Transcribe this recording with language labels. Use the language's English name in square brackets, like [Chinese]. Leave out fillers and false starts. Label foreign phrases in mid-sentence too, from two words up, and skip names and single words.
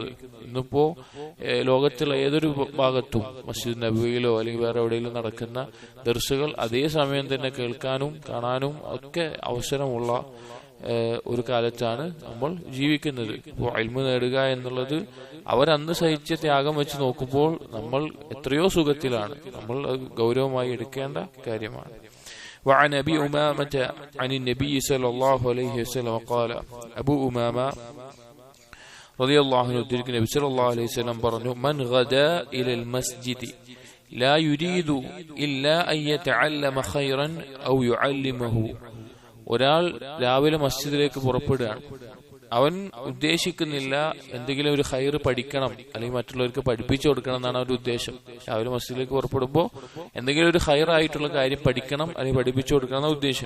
[Malayalam] ഇന്നിപ്പോ ലോകത്തുള്ള ഏതൊരു ഭാഗത്തും മസ്ജിദ് നബവിയിലോ അല്ലെങ്കിൽ വേറെ എവിടെയെങ്കിലും നടക്കുന്ന ദർസുകൾ അതേ സമയം തന്നെ കേൾക്കാനും കാണാനും ഒക്കെ അവസരമുള്ള ഒരു കാലത്താണ് നമ്മൾ ജീവിക്കുന്നത്. ഇപ്പോൾ ഇൽമു നേടുക എന്നുള്ളത് അവരന്ന് സഹിച്ച ത്യാഗം വെച്ച് നോക്കുമ്പോൾ നമ്മൾ എത്രയോ സുഖത്തിലാണ്. നമ്മൾ ഗൗരവമായി എടുക്കേണ്ട കാര്യമാണ്. [Arabic] وعن أبي أمامة عن النبي صلى الله عليه وسلم قال. أبو أمامة رضي الله عنه النبي صلى الله عليه وسلم പറഞ്ഞു: من غدا إلى المسجد لا يريد إلا أن يتعلم خيرا أو يعلمه. [Malayalam] ഒരാൾ രാവിലെ മസ്ജിദിലേക്ക് പുറപ്പെടുകയാണ്. അവൻ ഉദ്ദേശിക്കുന്നില്ല എന്തെങ്കിലും ഒരു ഖൈർ പഠിക്കണം അല്ലെങ്കിൽ മറ്റുള്ളവർക്ക് പഠിപ്പിച്ചു കൊടുക്കണം എന്നാണ് അവരുടെ ഉദ്ദേശം. രാവിലെ മസ്ജിദിലേക്ക് പുറപ്പെടുമ്പോൾ എന്തെങ്കിലും ഒരു ഖൈർ ആയിട്ടുള്ള കാര്യം പഠിക്കണം അല്ലെങ്കിൽ പഠിപ്പിച്ചു കൊടുക്കണം എന്ന ഉദ്ദേശം.